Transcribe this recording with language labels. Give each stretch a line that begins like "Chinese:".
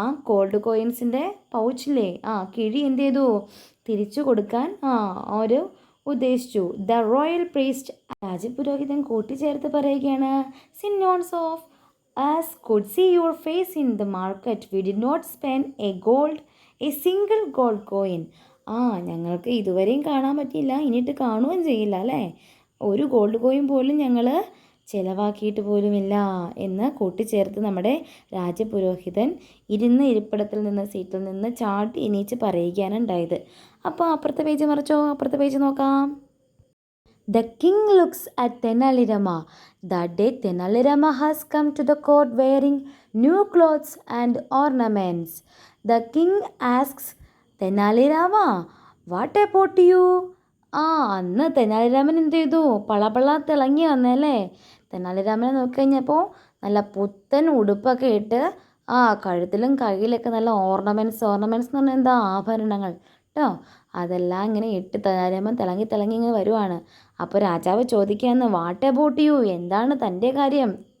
Malayalam: Gold കോയിൻസിൻ്റെ പൗച്ചില്ലേ, കിഴി എന്ത് ചെയ്തു? തിരിച്ചു കൊടുക്കാൻ ഒരു ഉദ്ദേശിച്ചു.
English: the royal priest,
Malayalam: രാജപുരോഹിതൻ കൂട്ടിച്ചേർത്ത് പറയുകയാണ്,
English: Since none of us could see your face in the market. We did not spend a single gold coin.
Malayalam: ഞങ്ങൾക്ക് ഇതുവരെയും കാണാൻ പറ്റിയില്ല, ഇനിയിട്ട് കാണുകയും ചെയ്യില്ല അല്ലേ. ഒരു ഗോൾഡ് കോയിൻ പോലും ഞങ്ങൾ ചിലവാക്കിയിട്ട് പോലുമില്ല എന്ന് കൂട്ടിച്ചേർത്ത് നമ്മുടെ രാജപുരോഹിതൻ ഇരിപ്പിടത്തിൽ നിന്ന്, സീറ്റിൽ നിന്ന് ചാടി എണീച്ച് പറയുകയാണ് ഉണ്ടായത്. അപ്പോൾ അപ്പുറത്തെ പേജ് മറിച്ചോ, അപ്പുറത്തെ പേജ് നോക്കാം.
English: The king looks at Tenalirama. That day Tenalirama has come to the court wearing new clothes and ornaments. The king asks Tenalirama, what about you?
Malayalam: അന്ന് തെനാലിരാമൻ എന്ത് ചെയ്തു? പളപള തിളങ്ങി വന്നല്ലേ. തെനാലിരാമനെ നോക്കിക്കഴിഞ്ഞപ്പോൾ നല്ല പുത്തൻ ഉടുപ്പൊക്കെ ഇട്ട് കഴുത്തിലും കയ്യിലൊക്കെ നല്ല ഓർണമെൻറ്റ്സ് എന്ന് പറഞ്ഞാൽ എന്താ? ആഭരണങ്ങൾ കേട്ടോ. അതെല്ലാം ഇങ്ങനെ ഇട്ട് തെനാലിരാമൻ തിളങ്ങി ഇങ്ങനെ വരുവാണ്. അപ്പോൾ രാജാവ് ചോദിക്കുകയെന്ന്,
English: What about you?
Malayalam: എന്താണ് തൻ്റെ കാര്യം?